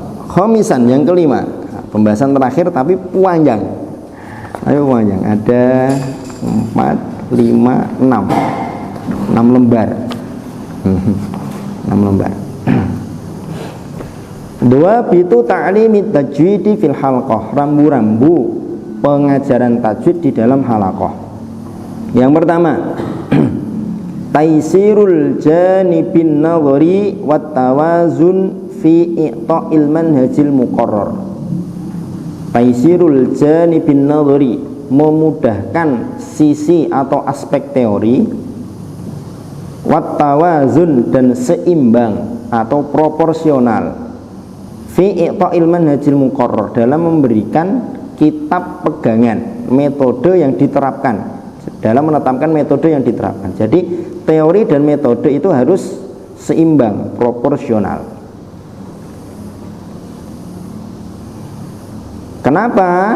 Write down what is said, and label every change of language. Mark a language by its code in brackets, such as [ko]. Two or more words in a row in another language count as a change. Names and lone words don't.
[id] Khomisan, yang kelima, pembahasan terakhir tapi panjang. Ayo panjang. Ada 4, 5, 6 lembar. 6 lembar. [ar] ضوابط تعليم التجويد في الحلقة, [id] rambu-rambu pengajaran tajwid di dalam halaqah. Yang pertama, [ar] تيسير الجانب النظري والتوازن في إعطاء المنهج المقرر. تيسير الجانب النظري, [id] memudahkan sisi atau aspek teori, [ar] والتوازن, [id] dan seimbang atau proporsional, [ar] في إعطاء المنهج المقرر, [id] dalam memberikan kitab pegangan, metode yang diterapkan, dalam menetapkan metode yang diterapkan. Jadi teori dan metode itu harus seimbang, proporsional. Kenapa?